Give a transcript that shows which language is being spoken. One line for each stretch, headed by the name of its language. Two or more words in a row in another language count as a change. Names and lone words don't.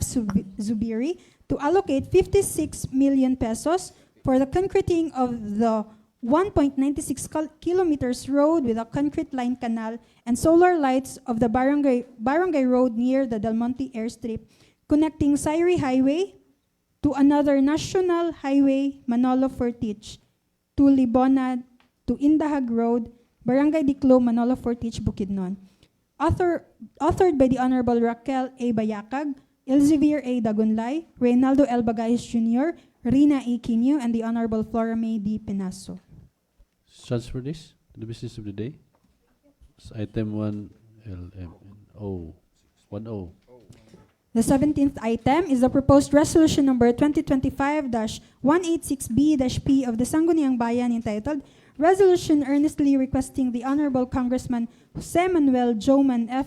English: Zubiri to allocate 56 million pesos for the concreting of the 1.96 kilometers road with a concrete line canal and solar lights of the barangay road near the Del Monte Airstrip, connecting Sairi Highway to another national highway, Manolo Fortich, to Libona, to Indahag Road, Barangay Diclo, Manolo Fortich, Bukidnon. Authored by the Honorable Raquel A. Bayakag, Elzevir A. Dagunlay, Reynaldo L. Bagayos Jr., Rina E. Quino, and the Honorable Flora May D. Penaso. Transfer this to the business of the day as item 1LMNO. 10. The 17th item is the proposed resolution number 2025-186B-P of the Sangguniang Bayan entitled Resolution earnestly requesting the Honorable Congressman Jose Manuel Joman F.